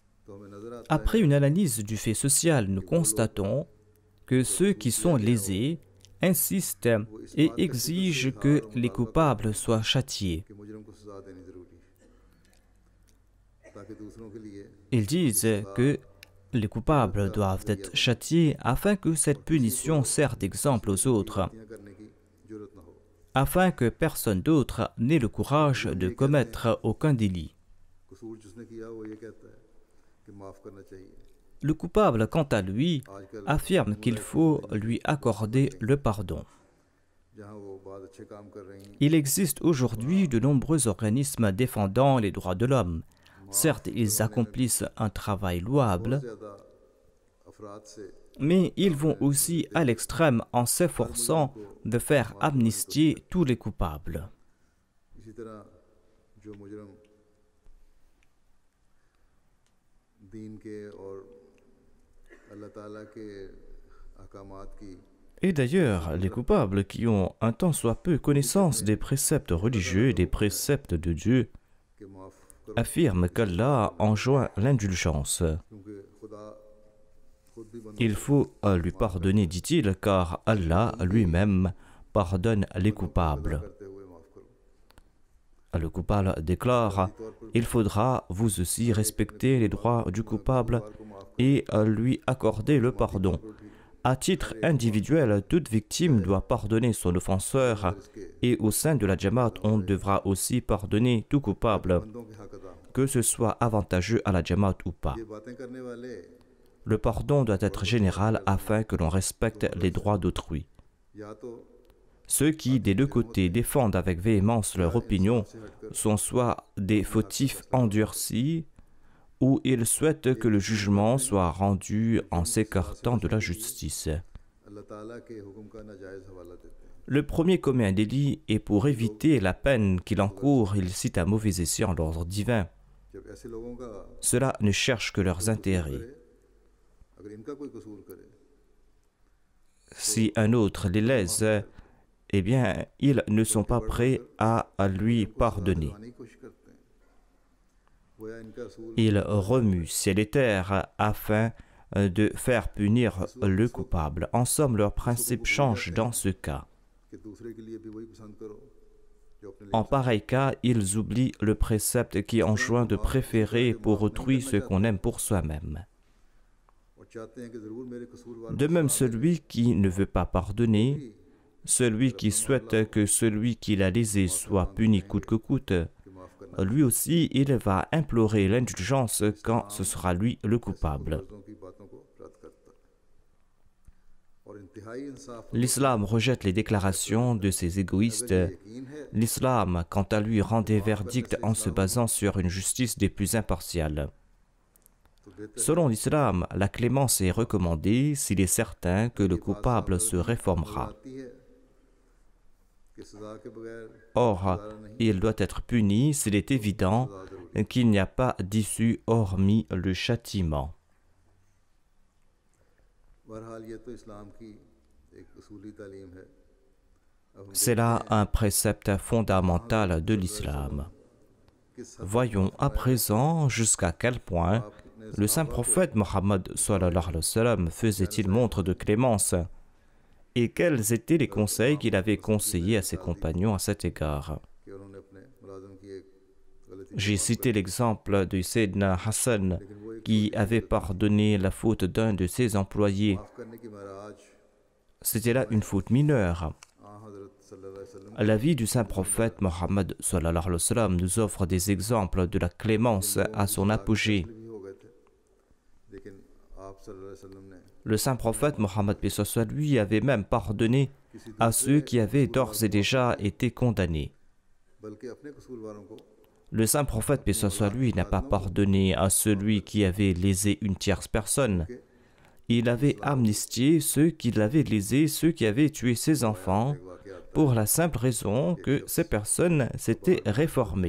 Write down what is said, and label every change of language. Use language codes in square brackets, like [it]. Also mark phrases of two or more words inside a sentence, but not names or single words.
[fr] Après une analyse du fait social, nous constatons que ceux qui sont lésés insiste et exige que les coupables soient châtiés. [ur] کہ مجرم کو سزا دینی ضروری ہے تاکہ دوسروں کے لیے [fr] Ils disent que les coupables doivent être châtiés afin que cette punition serve d'exemple aux autres, [ur] غلطیاں کرنے کی ضرورت نہ ہو [fr] afin que personne d'autre n'ait le courage de commettre aucun délit. [ur] قصور جس نے کیا وہ یہ کہتا ہے کہ معاف کرنا چاہیے [fr] Le coupable, quant à lui, affirme qu'il faut lui accorder le pardon. [ur] جہاں وہ بہت اچھے کام کر رہی ہیں [fr] Il existe aujourd'hui de nombreux organismes défendant les droits de l'homme. Certes, ils accomplissent un travail louable, [ur] زیادہ افراد سے [fr] mais ils vont aussi à l'extrême en s'efforçant de faire amnistier tous les coupables. [ur] اسی طرح جو مجرم دین کے اور اللہ تعالیٰ کے احکامات کی [fr] Et d'ailleurs, les coupables qui ont un tant soit peu connaissance des préceptes religieux et des préceptes de Dieu [ur] کے معاف کرو [fr] affirment qu'Allah enjoint l'indulgence. [ur] کیونکہ خدا خود بھی بندوں [fr] Il faut lui pardonner, dit-il, car Allah lui-même pardonne les coupables. [ur] کرتے ہوئے معاف کرو [fr] Le coupable déclare « Il faudra vous aussi respecter les droits du coupable et lui accorder le pardon. À titre individuel, toute victime doit pardonner son offenseur et au sein de la Jamaat, on devra aussi pardonner tout coupable, [ur] بندوں کے حق ادا [fr] que ce soit avantageux à la Jamaat ou pas. [ur] یہ باتیں کرنے والے [fr] Le pardon doit être général afin que l'on respecte les droits d'autrui. [ur] یا تو [fr] Ceux qui, des deux côtés, défendent avec véhémence leur opinion sont soit des fautifs endurcis ou ils souhaitent que le jugement soit rendu en s'écartant de la justice. [ur] اللہ تعالیٰ کے حکم کا ناجائز حوالہ دیتے ہیں [fr] Le premier commet un délit et pour éviter la peine qu'il encourt, il cite à mauvais escient l'ordre divin. [ur] جب ایسے لوگوں کا [fr] Cela ne cherche que leurs intérêts. [ur] اگر ان کا کوئی قصور کرے [fr] Si un autre les lèse, eh bien, ils ne sont pas prêts à lui pardonner. [ur] آنے کی کوشش کرتے ہیں گویا ان کا قصور [fr] Ils remuent ciel et terre afin de faire punir le coupable. En somme, leur principe change dans ce cas. [ur] کہ دوسرے کے لیے بھی وہی پسند کرو جو اپنے لیے [fr] En pareil cas, ils oublient le précepte qui enjoint de préférer pour autrui ce qu'on aime pour soi-même. [ur] اور چاہتے ہیں کہ ضرور میرے قصوروار [fr] De même, celui qui ne veut pas pardonner, celui qui souhaite que celui qui l'a lésé soit puni coûte que coûte, [ur] کہ معاف کرنا [fr] lui aussi, il va implorer l'indulgence quand ce sera lui le coupable. [ur] فرضوں کی باتوں کو رد کرتا ہے اور انتہائی انصاف [fr] L'islam rejette les déclarations de ces égoïstes. [ur] یقین ہے [fr] L'islam, quant à lui, rend des verdicts en se basant sur une justice des plus impartiales. [ur] تو بہتر [fr] Selon l'islam, la clémence est recommandée s'il est certain que le coupable se réformera. [ur] آتی ہے کہ سزا کے بغیر [fr] Or, il doit être puni s'il est évident qu'il n'y a pas d'issue hormis le châtiment. [ur] بہرحال یہ تو اسلام کی ایک اصولی تعلیم ہے اب ہم [fr] C'est là un précepte fondamental de l'islam. [ur] کس [fr] Voyons à présent jusqu'à quel point le saint prophète Mohammed [ar] صلى الله عليه وسلم [fr] faisait-il montre de clémence et quels étaient les conseils qu'il avait conseillés à ses compagnons à cet égard. [ur] کہ انہوں نے اپنے ملازم کی ایک غلطی [fr] J'ai cité l'exemple de Sayyidina Hassan qui avait pardonné la faute d'un de ses employés. [ur] معاف کرنے کی مہاراج [fr] C'était là une faute mineure. [ur] حضرت [ar] صلى الله عليه وسلم [fr] La vie du saint prophète Mohammed [ar] صلى الله عليه وسلم [fr] nous offre des exemples de la clémence à son apogée. [ur] بھی ہو گئے تھے لیکن آپ [ar] صلى الله عليه وسلم [ur] نے [fr] Le saint prophète Mohammed paix soit lui avait même pardonné à ceux qui avaient d'ores et déjà été condamnés. [ur] بلکہ اپنے قصورواروں کو [fr] Le saint prophète paix soit lui n'a pas pardonné à celui qui avait lésé une tierce personne. Il avait amnistié ceux qui l'avaient lésé, ceux qui avaient tué ses enfants, pour la simple raison que ces personnes s'étaient réformées.